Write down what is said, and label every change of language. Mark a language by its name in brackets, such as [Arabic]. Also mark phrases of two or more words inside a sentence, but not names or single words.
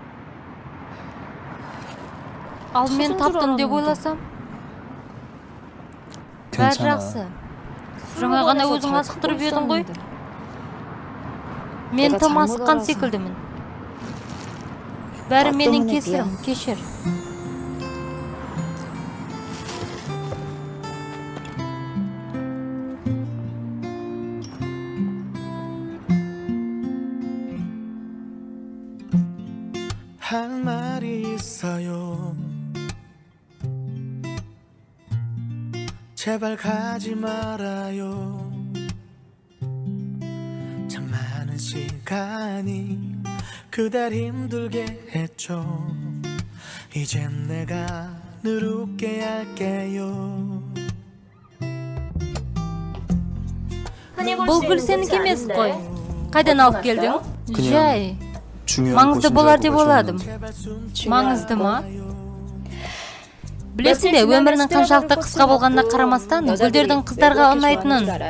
[Kazakh] Ал мен таптым деп ойласам. Бәрі жақсы. Жаңа ғана өзің асықтырып едің ғой. Мен тым асыққан секілдімін. Бәрі менің кесірім, кешір. [Korean] 할 말이 있어요. 제발 가지 말아요. 참 많은 시간이 그댈 힘들게 했죠. 이젠 내가 늘 웃게 할게요. [Kazakh] Бұл гүл сенікі емес қой. Қайдан алып келдің? Жай. Маңызды болар деп ойладым. Маңызды ма? Білесің бе, өмірінің қаншалықты қысқа болғанына қарамастан, гүлдердің қыздарға ұнайтынын.